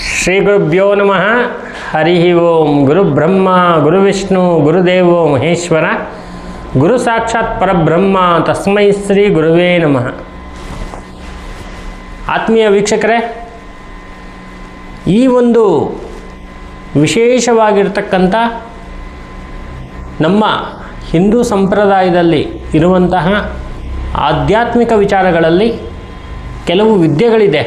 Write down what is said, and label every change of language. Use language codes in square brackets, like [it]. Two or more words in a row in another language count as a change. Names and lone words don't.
[sa] ಶ್ರೀ ಗುರುಭ್ಯೋ ನಮಃ. ಹರಿ ಓಂ. ಗುರು ಬ್ರಹ್ಮ ಗುರು ವಿಷ್ಣು ಗುರುದೇವೋ ಮಹೇಶ್ವರ, ಗುರು ಸಾಕ್ಷಾತ್ ಪರಬ್ರಹ್ಮ, ತಸ್ಮೈ ಶ್ರೀ ಗುರುವೇ ನಮಃ. [kn] ಆತ್ಮೀಯ ವೀಕ್ಷಕರೇ, ಈ ಒಂದು ವಿಶೇಷವಾಗಿರ್ತಕ್ಕಂಥ ನಮ್ಮ ಹಿಂದೂ ಸಂಪ್ರದಾಯದಲ್ಲಿ ಇರುವಂತಹ ಆಧ್ಯಾತ್ಮಿಕ ವಿಚಾರಗಳಲ್ಲಿ ಕೆಲವು ವಿದ್ಯೆಗಳಿದೆ.